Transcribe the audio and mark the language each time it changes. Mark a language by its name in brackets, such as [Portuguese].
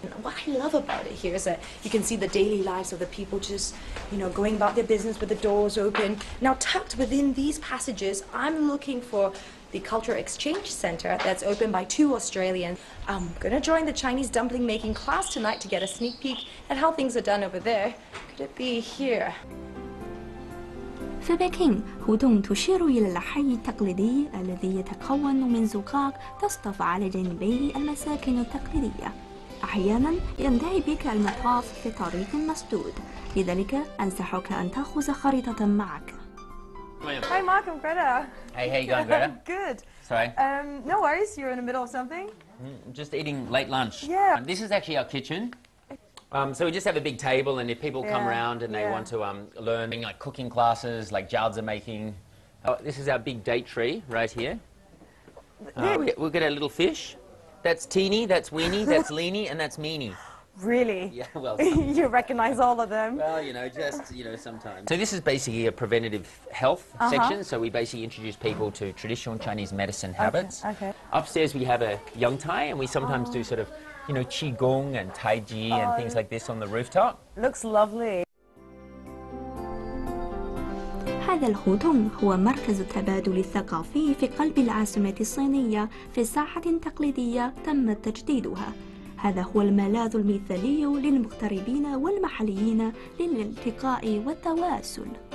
[English] And what I love about it here is that you can see the daily lives of the people just, going about their business with the doors open. Now, tucked within these passages, I'm looking for the Cultural Exchange Center that's opened by 2 Australians. I'm gonna join the Chinese dumpling making class tonight to get a sneak peek at how things are done over there. Could it be here? [Arabic] في بكين هوتونغ تشير إلى الحي التقليدي الذي يتكون من زقاق تصطف على جانبيه المساكن التقليدية. أحيانا ينتهي بك المطاف في طريق مسدود، لذلك أنصحك أن تأخذ خريطة معك. [English] Hi Mark and Greta. Hey, how you going, Greta? Good. Sorry? No worries, you're in the middle of something? Just eating late lunch. Yeah. This is actually our kitchen. So we just have a big table, and if people come around and they want to learn like cooking classes, like jiaozi making. This is our big date tree right here. We'll get a little fish. That's Teeny, that's Weenie, that's Leanie, and that's Meanie. Really? Yeah, well. You recognize all of them? Well, just, sometimes. So this is basically a preventative health section. So we basically introduce people to traditional Chinese medicine habits. Okay. Upstairs we have a Yang Tai, and we sometimes do sort of Qigong and Tai Chi and things like this on the rooftop. Looks lovely. [Arabic] هذا الهوتونغ هو مركز التبادل الثقافي في قلب العاصمة الصينية في ساحة تقليدية تم تجديدها. هذا هو الملاذ المثالي للمغتربين والمحليين للالتقاء والتواصل.